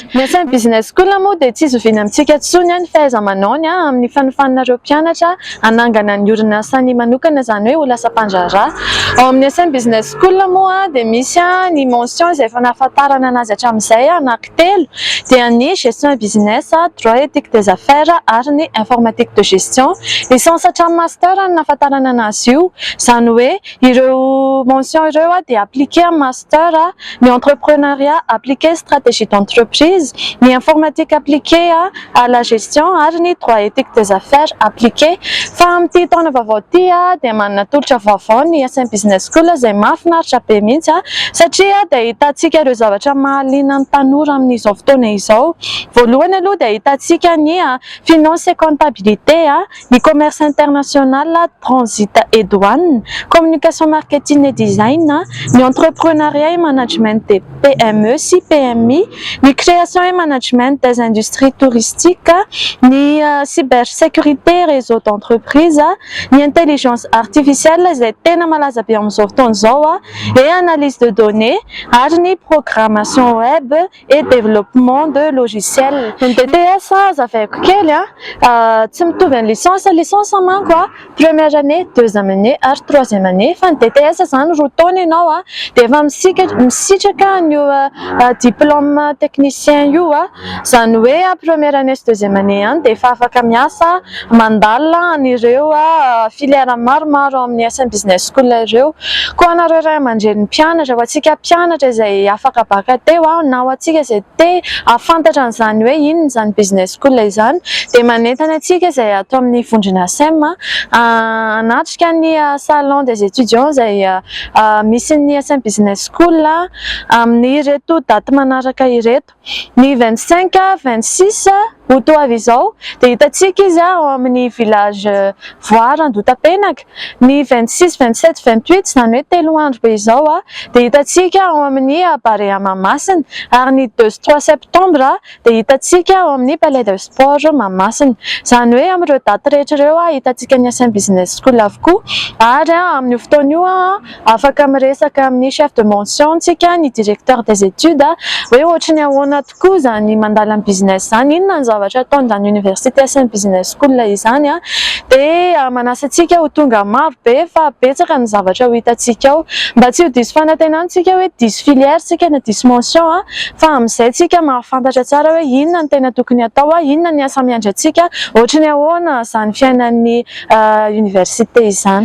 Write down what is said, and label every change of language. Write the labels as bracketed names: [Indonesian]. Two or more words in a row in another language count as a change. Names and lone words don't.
[Malagasy] Ny SM Business School moa dia tsy zoviana amintsika intsony ny fahaiza-manaony amin'ny fanofaninareo mpianatra hanangana ny orinasany manokana, izany hoe ho lasa mpandraharaha. Ao amin'ny SM Business School moa dia misy ny mention izay efa nahafantarana anazy hatramin'izay anankitelo, dia ny [French] gestion business, droit éthique des affaires [Malagasy] ary ny [French] informatique de gestion. [Malagasy] Licence hatramin'ny master no nahafantarana anazy io, izany hoe ireo mention ireo dia appliqué amin'ny master, ny [French] entrepreneuriat appliqué stratégie d'entreprise, [Malagasy] ny [French] informatique appliqué à la gestion [Malagasy] ary ny [French] droit éthique des affaires appliqué. [Malagasy] Fa amin'ity taona vaovao ity dia manana tolotra vaovao ny SM Business School izay mahafinaritra be mihitsy, satria dia hitantsika ireo zavatra mahaliana ny tanora amin'izao fotoana izao. Voalohany aloha dia hitantsika ny [French] finance et comptabilité, [Malagasy] ny [French] commerce international, transit et douane, communication marketing et design, [Malagasy] ny [French] entrepreneuriat et management des PME [Malagasy] sy PMI, ny [French] création et management des industries touristiques, [Malagasy] ny [French] cybersécurité réseau d'entreprise, [Malagasy] ny [French] intelligence artificielle [Malagasy] izay tena malaza be amin'izao fotoana izao, [French] et analyse de données [Malagasy] ary ny [French] programmation web et développement de logiciels. [Malagasy] Ny DTS azavaiko kely tsy mitovy amin'ny licence manko [French] première année, deuxième année [Malagasy] ary [French] troisième année, [Malagasy] fa ny DTS zany roa taona ianao dia efa misitraka ny [French] diplôme technicien [Malagasy] io, izany hoe [French] première année [Malagasy] sy [French] deuxième année [Malagasy] ihany dia efa afaka miasa mandalina an'ireo filière maromaro amin'ny SM Business School ireo. Koa anareo ray aman-dreny mpianatra, ho antsika mpianatra izay afaka baka teo na ho antsika izay te ahafantatra an'izany hoe inona izany [English] business school [Malagasy] izany, dia manentana antsika izay atao amin'ny vondrona SM hanatrika ny [French] salon des étudiants [Malagasy] izay misy ny SM Business School amin'ny ireto daty manaraka ireto: ny 25, 26 Otoavy izao dia hitantsika izy ao amin'ny village Voary Andotapenaka, ny 26, 27, 28 izany hoe telo andro be izao dia hitantsika ao amin'ny Barea Mahamasina, ary ny 2 sy 3 septembre dia hitantsika ao amin'ny Palais de Sport Mahamasina. Izany hoe amin'ireo daty rehetra ireo hitantsika ny SM Business School avokoa, ary amin'ny fotoana io afaka miresaka amin'ny [French] chef de mention [Malagasy] tsika, ny [French] directeur des études, [Malagasy] hoe ohatran'ny ahoana tokoa izany mandala amin'ny business izany, inona ny zavatra ataon'izany université SM Business School izany, dia manasa antsika ho tonga maro be fa betsaka ny zavatra ho hitantsika ao, mba tsy ho diso fanantenantsika hoe diso filière tsika na diso mention, fa amin'izay tsika mahafantatra tsara hoe inona ny tena tokony atao, inona ny asa miandry antsika, ohatran'ny ahoana izany fiainan'ny université izany.